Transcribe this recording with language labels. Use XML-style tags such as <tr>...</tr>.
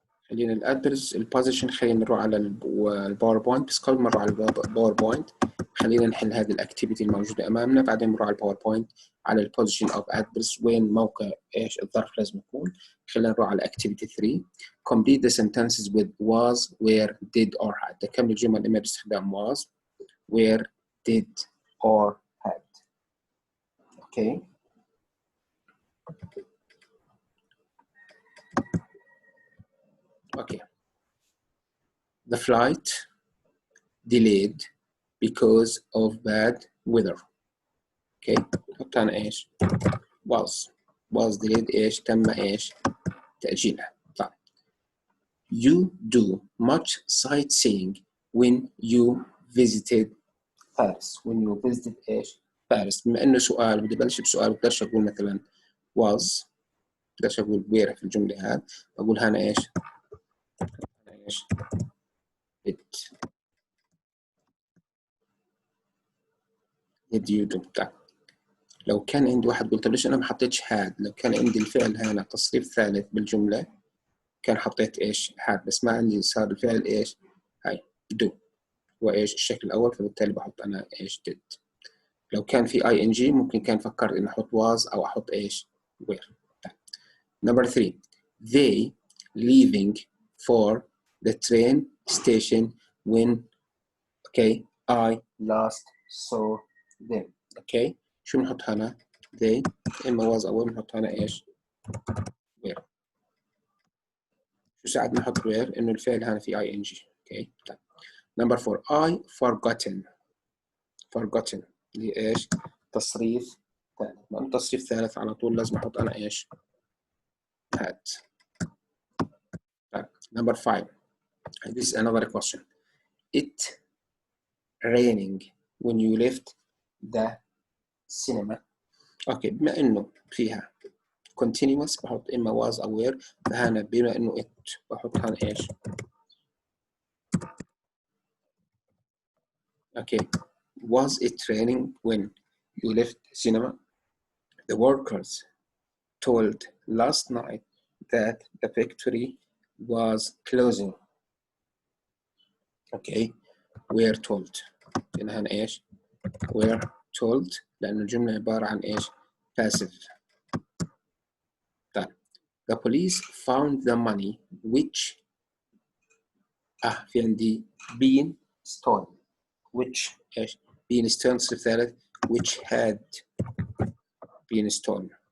<ar>خلينا الادرس البوزيشن خلينا نروح على الباوربوينت، بس قبل ما نروح على الباوربوينت خلينا نحل هذه الاكتيفيتي الموجوده امامنا، بعدين نروح على الباوربوينت على البوزيشن اوف ادرس وين موقع ايش الظرف لازم يكون. خلينا نروح على activity 3.</ar> <en>complete the sentences with was, where, did or had.</en> <ar>تكمل الجمل اما باستخدام</ar> <en>was, where, did or had.</en> <ar>Okay.</ar> <en>Okay. The flight delayed because of bad weather. Okay.</en> <ar>حط هنا ايش؟ was delayed ايش؟ تم ايش؟ تأجيلها. طيب.</ar> <en>You do much sightseeing when you visited Paris. When you visited ايش؟ Paris.</en> <ar>بما انه سؤال بدي ابلش بسؤال بقدرش اقول مثلا was، بقدرش اقول where في الجملة هذه، بقول هنا ايش؟ ايش؟ it.</ar> <en>did you do. طيب.</en> <ar>لو كان عندي واحد قلت ليش انا ما حطيتش had، لو كان عندي الفعل هنا تصريف ثالث بالجملة كان حطيت ايش؟ had، بس ما عندي صار الفعل ايش؟ هاي do وايش الشكل الاول، فبالتالي بحط انا ايش did. لو كان في ing ممكن كان فكرت اني احط was او احط ايش؟ where.</ar> <en>Number 3. They leaving for the train station when I last saw them.</en> <ar>شو بنحط هنا؟ they اما was او بنحط هنا ايش؟ where. شو ساعد نحط where؟ انه الفعل هنا في ing.</ar> <en>طيب. Number 4. I forgotten</en> <ar>اللي ايش؟ تصريف ثالث. مع تصريف ثالث على طول لازم احط انا ايش؟ had.</ar> <en>طيب. Number 5. This is another question. It raining when you left the cinema.</en> <ar>بما انه فيها continuous بحط اما was او were، فهنا بما انه it بحط هنا ايش؟</ar> <en>Was it raining when you left the cinema? The workers told last night that the factory was closing. We're told.</en> <ar>هنا ايش؟</ar> <en>we're told</en> <ar>لأن الجملة عبارة عن ايش؟ passive. طيب.</ar> <en>The police found the money which</en> <ar>في عندي</ar> <en>been stolen. which ايش؟ been stolen</en> <ar>صرف ثالث</ar> <en>which had been stolen.</en>